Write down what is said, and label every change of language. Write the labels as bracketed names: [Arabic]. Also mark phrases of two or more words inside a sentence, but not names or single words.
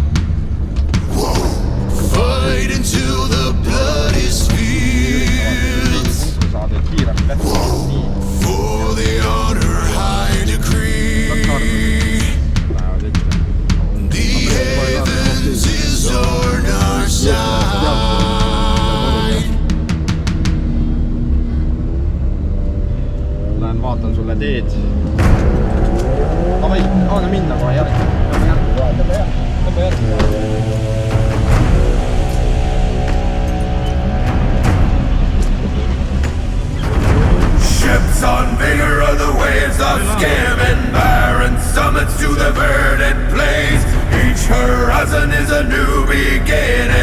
[English] Fight into the bloodiest fields. For the honor high decree. The heavens is on our side. [Estonian] Lähen vaatan sulle teed. Davai, anna minna kohe järgi. Tõmba järgi. [English] Ships on vigor of the waves of skimming barren summits to the verdant plains. Each horizon is a new beginning.